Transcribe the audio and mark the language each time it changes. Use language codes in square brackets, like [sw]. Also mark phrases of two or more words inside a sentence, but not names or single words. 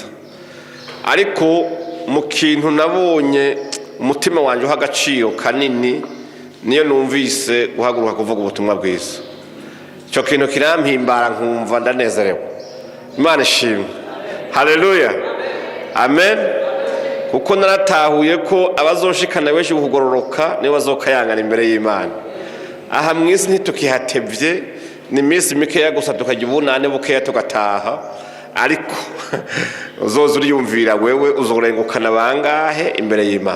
[rn] Ariko mu kintu nabonye umutima wanje uha agaciro kanini niyo numvise guhaguruka kuvuga ubutumwa bwiza. Cyo kintu kirampimbara nkumva ndanezerewe. Imana ishimwe. Haleluya. Amen. Kuko naratahuye ko abazoshikana benshi kugororoka niwe bazokayangana imbere y'Imana. Aha mwisi ntitukihatevye ni minsi mikeya gusa tukajya ubunane bukeya tugataha. Ariko uzoza uriyumvira wewe uzorengukana bangahe imbere y'Imana.